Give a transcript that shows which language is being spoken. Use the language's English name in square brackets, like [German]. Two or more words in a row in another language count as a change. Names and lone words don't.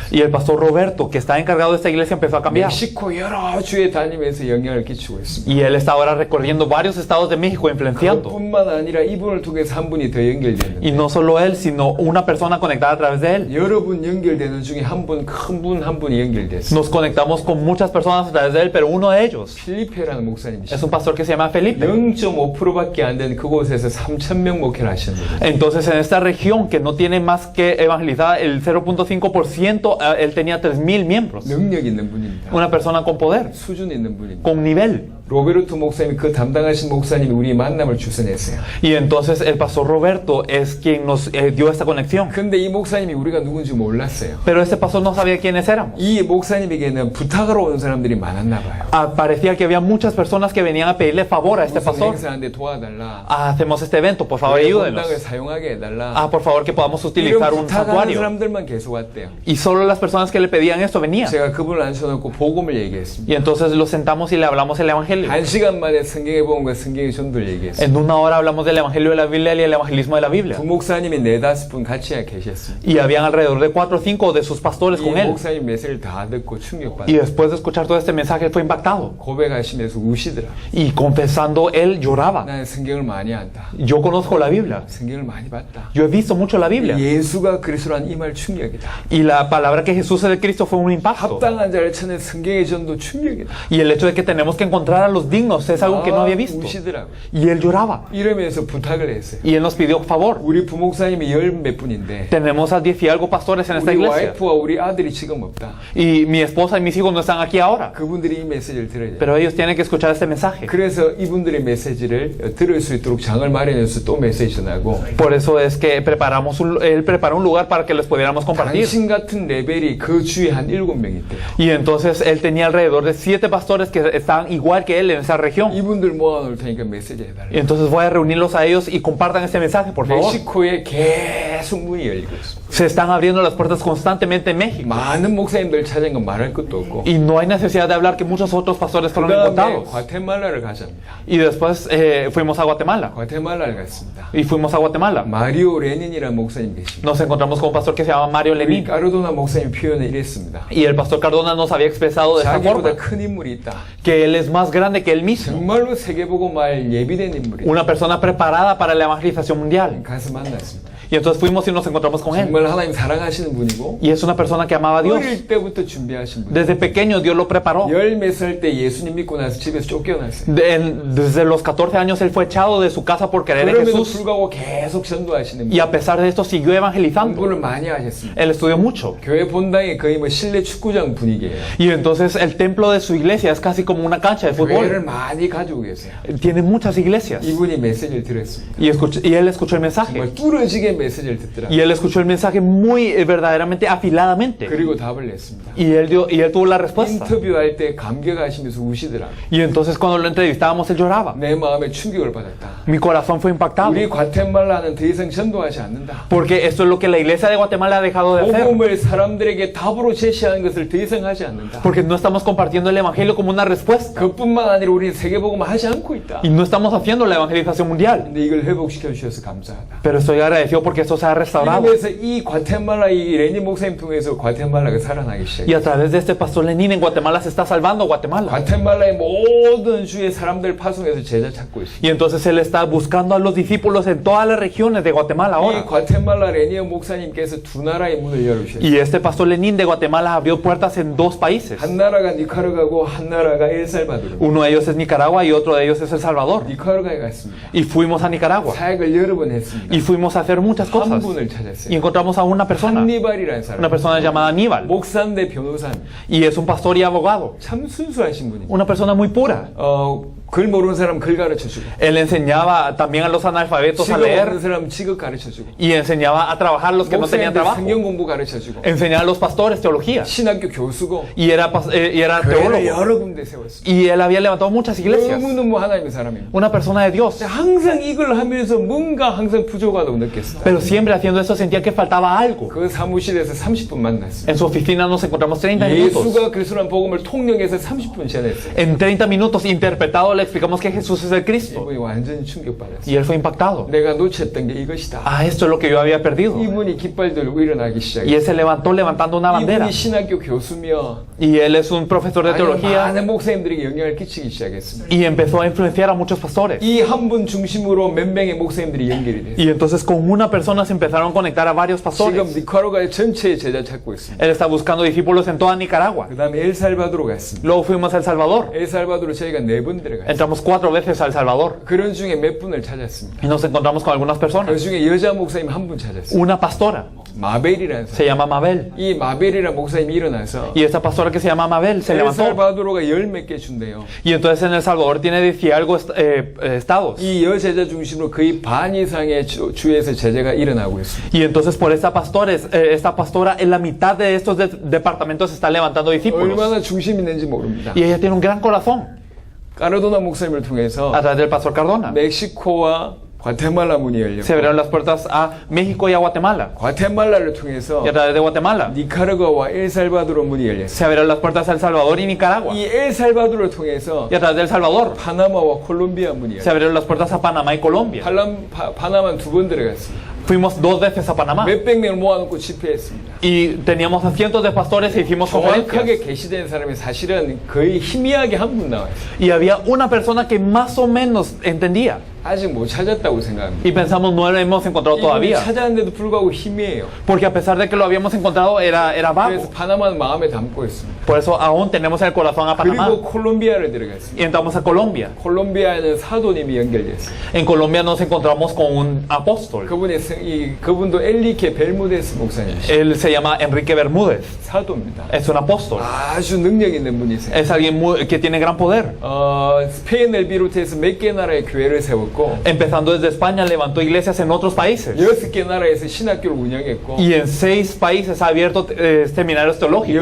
[Spanish] Y el pastor Roberto, que está encargado de esta iglesia, empezó a cambiar. [Korean] 멕시코 여러 주에 다니면서 영향을 끼치고 있습니다. [Spanish] Y él está ahora recorriendo varios estados de México influenciando. [Korean] 그뿐만 아니라 이분을 통해서 한 분이 더 연결되는데 [Spanish] Y no solo él, sino una persona conectada a través de él. [Korean] 여러분 연결되는 중에 한 분, 큰 분 한 분이 연결됐어요. [Spanish] Nos conectamos con muchas personas a través de él, pero uno de ellos [Korean] 필리페라는 [Spanish] es [Korean] 목사님이십니다. [Spanish] un pastor que se llama Felipe. [Korean] 0.5%밖에 안 된 그곳에서 3,000명 목회를 하셨는데 [Spanish] Entonces, en esta región que no tiene más que evangelizada el 0.5%, él tenía 3,000 miembros. [Korean] 능력 있는 분입니다. [Spanish] Una persona con poder, [Korean] 수준 있는 분입니다. [Spanish] con nivel. [Korean] 로베르토 목사님이 그 담당하신 목사님이 우리 만남을 주선했어요. [Spanish] Y entonces el pastor Roberto es quien nos dio esta conexión. [Korean] 근데 이 목사님이 우리가 누군지 몰랐어요. [Spanish] Pero este pastor no sabía quiénes éramos. [Korean] 이 목사님에게는 부탁하러 오는 사람들이 많았나 봐요. [Spanish] Parecía que había muchas personas que venían a pedirle favor a este [Korean] 무슨 [Spanish] pastor. [Korean] 행사하는데 도와달라. [Spanish] hacemos este evento, por favor [Korean] 교회 [Spanish] ayúdenos. [Korean] 본당을 사용하게 해달라. [Spanish] Por favor que podamos utilizar [Korean] 이런 [Spanish] un [Korean] 부탁하는 [Spanish] santuario. [Korean] 사람들만 계속 왔대요. [Spanish] Y solo las personas que le pedían esto venían. [Korean] 제가 그분을 앉혀놓고 복음을 얘기했습니다. [Spanish] Y entonces lo sentamos y le hablamos el evangelio. [Korean] 1시간 만에 성경의 복음과 성경의 전도를 얘기했어요. [Spanish] En una hora hablamos del evangelio de la Biblia y el evangelismo de la Biblia. [Korean] 부목사님이 4-5분 같이 계셨습니다. [Spanish] Y habían alrededor de 4 o 5 de sus pastores [Korean] 이 [Spanish] con él. [Korean] 목사님 메시지를 다 듣고 [Spanish] Y [Korean] 충격받았어요. [Spanish] después de escuchar todo este mensaje fue impactado. [Korean] 고백하시면서 우시더라. [Spanish] Y confesando, él lloraba. [Korean] 나는 성경을 많이 안다. [Spanish] Yo conozco la Biblia. [Korean] 성경을 많이 봤다. [Spanish] Yo he visto mucho la Biblia. [Korean] 예수가 그리스도란 이 말 충격이다. [Spanish] Y la palabra que Jesús es el Cristo fue un impacto. [Korean] 합당한 자를 찾는 성경의 전도 충격이다. [Spanish] Y el hecho de que tenemos que encontrar a los dignos es algo que no había visto. [Korean] 우시더라고. [Spanish] Y él lloraba. [Korean] 이러면서 부탁을 했어요. [Spanish] Y él nos pidió favor. [Korean] 우리 부목사님이 10몇 분인데 [Spanish] Tenemos a 10 y algo pastores en esta [Korean] 우리 [Spanish] iglesia. [Korean] 와이프와 우리 아들이 지금 없다. [Spanish] Y mi esposa y mis hijos no están aquí ahora. [Korean] 그분들이 이 메시지를 들어야 돼요. [Spanish] Pero ellos tienen que escuchar este mensaje. [Korean] 그래서 이분들의 메시지를 들을 수 있도록 장을 마련해서 또 메시지 전하고 [Spanish] Por eso es que él preparó un lugar para que les pudiéramos compartir. [Korean] 당신 같은 레벨이 그 주위에 한 7명 있대요. [Spanish] Y entonces él tenía alrededor de 7 pastores que estaban igual que de él en esa región. [Korean] 이분들 모아놓을 테니까 메시지 [Spanish] Y [Korean] 해달라. [Spanish] entonces voy a reunirlos a ellos y compartan este mensaje, por favor. [Korean] 멕시코에 계속 문이 열리고 있습니다. [Spanish] Se están abriendo las puertas constantemente en México. [Korean] 많은 목사님들 찾은 건 말할 것도 없고. [Spanish] Y no hay necesidad de hablar que muchos otros pastores fueron [Korean] 그다음에 [Spanish] encontrados. [Korean] 과테말라를 가자입니다. [Spanish] Y después fuimos a Guatemala. [Korean] 과테말라를 갔습니다. [Spanish] Y fuimos a Guatemala. [Korean] 마리오 레닌이라는 목사님 계십니다. [Spanish] Nos encontramos con un pastor que se llama Mario [Korean] 우리 [Spanish] Lenin. [Korean] 까르도나 목사님 표현을 이랬습니다. [Spanish] Y el pastor Cardona nos había expresado de esta [Korean] 자기보다 [Spanish] forma. [Korean] 큰 인물이 있다. [Spanish] Que él es más grande que él mismo. [Korean] 정말로 세계보고말 예비된 인물이다. [Spanish] Una persona preparada para la evangelización mundial. [Korean] 가서 만났습니다. [Spanish] Y entonces fuimos y nos encontramos con él. [Korean] 정말 하나님 사랑하시는 분이고 [Spanish] Y es una persona que amaba a Dios. [Korean] 어릴 때부터 준비하신 분. [Spanish] Desde pequeño Dios lo preparó. [Korean] 열 몇 살 때 예수님 믿고 나서 집에서 쫓겨났어요. [Spanish] Desde los 14 años él fue echado de su casa por creer en [Korean] 그럼에도 [Spanish] Jesús. [Korean] 불구하고 계속 전도하시는 [Spanish] Y [Korean] 분. [Spanish] a pesar de esto siguió evangelizando. [Korean] 공부를 많이 하셨습니다. [Spanish] Él estudió mucho. [Korean] 교회 본당이 거의 뭐 실내 축구장 분위기예요. [Spanish] Y entonces el templo de su iglesia es casi como una cancha de [Korean] 교회를 [Spanish] fútbol. [Korean] 많이 가지고 계세요. [Spanish] Tiene muchas iglesias. [Korean] 이분이 메시지를 들었습니다. [Spanish] Y él escuchó el mensaje. [Korean] 정말 뚫어지게 메시지를 듣더라. [Spanish] Y él escuchó el mensaje muy verdaderamente afiladamente. [Korean] 그리고 답을 냈습니다. [Spanish] Y él tuvo la respuesta. [Korean] 인터뷰할 때 감격하시면서 우시더라. [Spanish] Y entonces cuando lo entrevistábamos él lloraba. [Korean] 내 마음에 충격을 받았다. [Spanish] Mi corazón fue impactado. [Korean] 우리 과테말라는 더 이상 전도하지 않는다. [Spanish] Porque esto es lo que la iglesia de Guatemala ha dejado de hacer. [Korean] 복음을 사람들에게 답으로 제시하는 것을 더 이상 하지 않는다. [Spanish] Porque no estamos compartiendo el evangelio como una respuesta. [Korean] 그뿐만 아니라 우리는 세계복음 하지 않고 있다. [Spanish] Y no estamos haciendo la evangelización mundial. [Korean] 근데 이걸 회복시켜 주셔서 감사하다. [Spanish] Pero estoy agradecido porque esto se ha restaurado. [Korean] 이러면서 이 과테말라 이 레니 목사님 통해서 과테말라가 살아나기 [Spanish] Y [Korean] 시작했어요. [Spanish] a través de este pastor Lenin en Guatemala se está salvando Guatemala. [Korean] 과테말라의 모든 주의 사람들 파송해서 제자 찾고 있습니다. [Spanish] Y entonces él está buscando a los discípulos en todas las regiones de Guatemala [Korean] 이 [Spanish] ahora. [Korean] 과테말라 레니 목사님께서 두 나라의 문을 열으셨어요. [Spanish] Y este pastor Lenin de Guatemala abrió puertas en dos países. [Korean] 한 나라가 니카라과고 한 나라가 엘살바도르. [Spanish] Uno de ellos es Nicaragua y otro de ellos es El Salvador. [Korean] 니카라과에 갔습니다. [Spanish] Y fuimos a Nicaragua. [Korean] 사역을 여러 번 했습니다. [Spanish] Y fuimos a hacer muchas [Korean] 한 [Spanish] cosas. [Korean] 분을 [Spanish] Y [Korean] 찾았어요. [Spanish] encontramos a una persona. [Korean] 한니발이라는 사람. [Spanish] Una persona llamada Aníbal. [Korean] 목사인데 변호사입니다. [Spanish] Y es un pastor y abogado. [Korean] 참 순수하신 분입니다. [Spanish] Una persona muy pura. [Korean] 글 모르는 사람 글 가르쳐주고 [Spanish] Él enseñaba también a los analfabetos a [Korean] 직업 없는 [Spanish] leer. [Korean] 사람 직업 가르쳐주고 [Spanish] Y enseñaba a trabajar los que no tenían [Korean] 목사님들 [Spanish] trabajo. [Korean] 성경 공부 가르쳐주고 [Spanish] Enseñaba a los pastores teología. [Korean] 신학교 교수고 [Spanish] Y era [Korean] 교회를 [Spanish] teólogo. [Korean] 여러 군데 세웠습니다. [Spanish] Y él había levantado muchas iglesias. [Korean] 너무너무 하나님의 사람입니다. [Spanish] Una persona de Dios. [Korean] 항상 이걸 하면서 뭔가 항상 부족하다고 느꼈습니다. [Spanish] Pero siempre haciendo eso sentía que faltaba algo. [Korean] 그 사무실에서 30분 만났습니다. [Spanish] En su oficina nos encontramos 30 minutos. [Korean] 예수가 그리스도란 복음을 통역해서 30분 전했어요. [Spanish] En 30 minutos interpretado le explicamos que Jesús es el Cristo. [Korean] 이분이 완전히 충격받았어요. [Spanish] Y él fue impactado. [Korean] 내가 놓쳤던 게 이것이다. [Spanish] Ah, esto es lo que yo había perdido. [Korean] 이분이 깃발 들고 일어나기 [Spanish] Y [Korean] 시작했어요. [Spanish] él se levantó levantando una bandera. [Korean] 이분이 신학교 교수며 [Spanish] Y él es un profesor de teología. [Korean] 많은 목사님들에게 영향을 끼치기 시작했습니다. [Spanish] Y empezó a influenciar a muchos pastores. [Korean] 이 한 분 중심으로 몇 명의 목사님들이 연결이 됐어요. [Spanish] Y entonces con una persona se empezaron a conectar a varios [Korean] 지금 [Spanish] pastores. [Korean] 니카라과의 전체에 제자 찾고 있습니다. [Spanish] Él está buscando discípulos en toda Nicaragua. [Korean] 그 다음에 엘살바도르 갔습니다. [Spanish] Luego fuimos a El Salvador. [Korean] 엘살바도르 저희가 4번 들어갔어요. [Spanish] Entramos 4 veces a El Salvador. [Korean] 그런 중에 몇 분을 찾았습니다. [Spanish] Y nos encontramos con algunas [Korean] 그 [Spanish] personas. [Korean] 중에 여자 목사님 한 분 찾았어요. [Spanish] Una pastora. [Korean] 마벨이라는 사람. [Spanish] Se llama Mabel. [Korean] 이 마벨이라는 목사님이 일어나서 [Spanish] Y esta pastora que se llama Mabel se levantó. [Korean] 엘살바도르가 10몇 개 준대요. [Spanish] Y entonces en El Salvador tiene 10 y algo estados. [Korean] 이 여제자 중심으로 거의 반 이상의 주에서 제자가 일어나고 있습니다. [Spanish] Y entonces por esta pastora en la mitad de estos departamentos se está levantando discípulos. [Korean] 얼마나 중심 있는지 모릅니다. [Spanish] Y ella tiene un gran corazón. [Korean] 까르도나 목사님을 통해서 [Spanish] A través del pastor Cardona. [Korean] 멕시코와 과테말라 문이 열렸고 [Spanish] Se abrieron las puertas a México y a Guatemala. [Korean] 과테말라를 통해서 [Spanish] Y a través de Guatemala [Korean] 니카라과와 엘살바도르 문이 열렸어요. [Spanish] se abrieron las puertas a El Salvador y Nicaragua. [Korean] 이 엘살바도르를 통해서 [Spanish] Y a través de El Salvador [Korean] 파나마와 콜롬비아 문이 [Spanish] se [Korean] 열렸어요. [Spanish] abrieron las puertas a Panamá y Colombia. [Korean] 파나마는 2번 들어갔습니다. [Spanish] Fuimos 2 veces a Panamá. [Korean] 몇백 명을 모아놓고 집회했습니다. [Spanish] Y teníamos a cientos de pastores e hicimos [Korean] 정확하게 [Spanish] conferencias. [Korean] 계시된 사람이 사실은 거의 희미하게 한 분 나와요. [Spanish] Y había una persona que más o menos entendía. [Korean] 아직 못 찾았다고 생각합니다. [Spanish] Y pensamos no lo hemos encontrado [Korean] 이분이 [Spanish] todavía. [Korean] 찾았는데도 불구하고 희미해요. [Spanish] Porque a pesar de que lo habíamos encontrado era [Korean] 그래서 [Spanish] vago. [Korean] 파나마는 마음에 담고 있습니다. [Spanish] Por eso aún tenemos el corazón a Panamá. [Korean] 그리고 콜롬비아를 들어갔습니다. [Spanish] Y entramos a Colombia. [Korean] 콜롬비아에는 사도님이 연결됐어요. [Spanish] En Colombia nos encontramos con un apóstol. [Korean] 그분도 엘리케 벨무데스 목사님이시죠. [Spanish] Él se llama Enrique Bermúdez. [Korean] 사도입니다. [Spanish] Es un apóstol. [Korean] 아주 능력 있는 분이세요. [Spanish] Es alguien que tiene gran poder. [Korean] 스페인을 비롯해서 몇 개 나라의 교회를 세웠고 세웠고 [Spanish] Empezando desde España, levantó iglesias en otros países. [Korean] 6개 나라에서 신학교를 운영했고 [Spanish] Y en 6 países ha abierto seminarios teológicos.